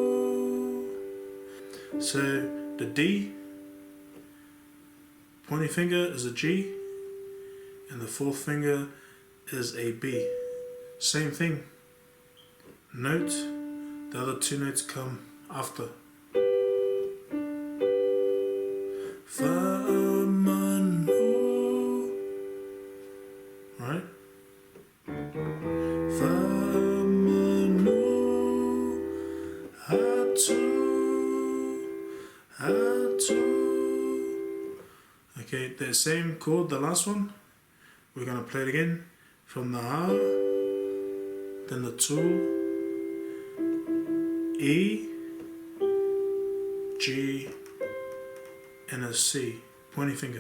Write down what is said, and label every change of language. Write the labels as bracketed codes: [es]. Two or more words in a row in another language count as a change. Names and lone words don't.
[en] So the D, pointing finger is a G and the fourth finger is a B. Same thing. Note, the other two notes come after. [sm] Faamanu. [en] Right? [sm] Faamanu atu. Atu. [en] Okay, the same chord, the last one. We're going to play it again from the A, then the 2, E, G, and a C, pointing finger.